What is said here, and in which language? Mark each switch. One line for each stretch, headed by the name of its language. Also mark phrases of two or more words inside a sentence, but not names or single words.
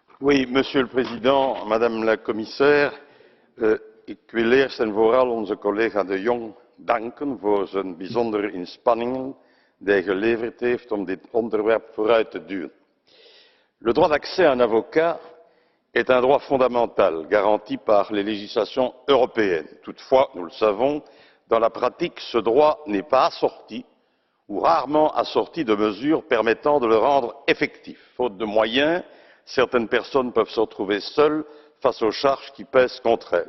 French: Oui, Monsieur le Président, Madame la Commissaire,
Dutch: ik wil eerst en vooral onze collega De Jong danken voor zijn bijzondere inspanningen die hij geleverd heeft om dit onderwerp vooruit te duwen.
French: Le droit d'accès à un avocat est un droit fondamental garanti par les législations européennes. Toutefois, nous le savons, dans la pratique, ce droit n'est pas assorti ou rarement assorti de mesures permettant de le rendre effectif. Faute de moyens, certaines personnes peuvent se retrouver seules face aux charges qui pèsent contre elles.